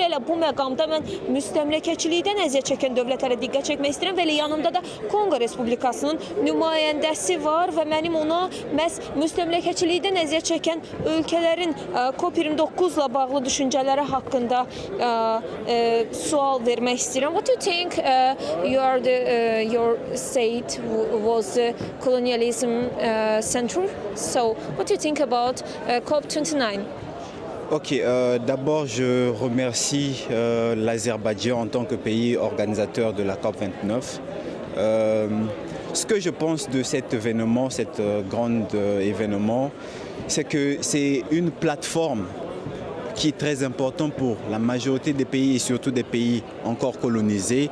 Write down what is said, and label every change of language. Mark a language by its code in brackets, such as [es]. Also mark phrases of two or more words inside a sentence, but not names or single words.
[az] Elə bu məqamda mən müstəmləkəçilikdən əziyyət çəkən dövlətlərə diqqət çəkmək istəyirəm və elə yanımda da Konqo Respublikasının nümayəndəsi var və mənim ona məhz müstəmləkəçilikdən əziyyət çəkən ölkələrin COP29 ilə bağlı düşüncələri haqqında sual vermək istəyirəm. [en] What do you think your state was colonialism center? So what do you think about COP29? [fr] Ok, d'abord je remercie l'Azerbaïdjan en tant que pays organisateur de la COP29. Ce que je pense de cet événement, cet grand événement, c'est que c'est une plateforme qui est très importante pour la majorité des pays et surtout des pays encore colonisés.